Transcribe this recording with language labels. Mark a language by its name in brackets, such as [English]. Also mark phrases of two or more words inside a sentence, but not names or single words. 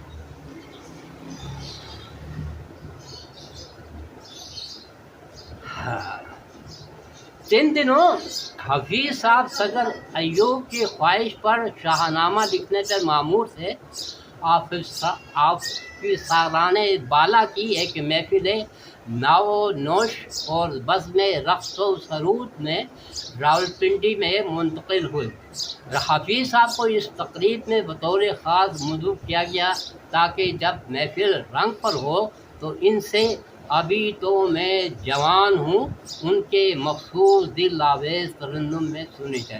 [Urdu] جن دنوں حفیظ صاحب صدر ایوب کی خواہش پر شاہ نامہ لکھنے کے مامور تھے، آفیسران بالا کی ایک محفل نو و نوش اور بزم رقص و سرود میں راولپنڈی میں منتقل ہوئی۔ حفیظ صاحب کو اس تقریب میں بطور خاص مدعو کیا گیا تاکہ جب محفل رنگ پر ہو تو ان سے ابھی تو میں جوان ہوں ان کے مخصوص دل آویز ترنم میں سنی جائے۔